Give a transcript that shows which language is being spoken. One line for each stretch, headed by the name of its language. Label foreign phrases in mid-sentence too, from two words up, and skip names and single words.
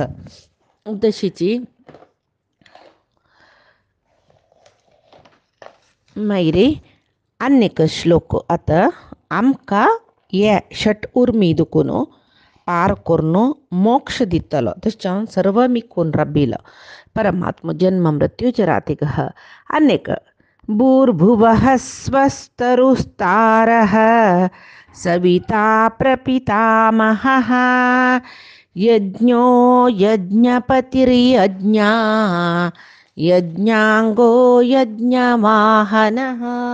Konkani: तशीची मागीर आनी एक श्लोक आतां आमकां हे षट उर्मी दुखून पार करून मोक्ष दितलो तशें सर्व मिकून रब्बिलो परमात्मा
Sanskrit: जन्म मृत्युचरातिगः अनेक भूर्भुवः स्वस्तरुस्तारः सविता प्रपितामहः यज्ञो यज्ञपतिर्यज्ञा यज्ञाङ्गो यज्ञवाहनः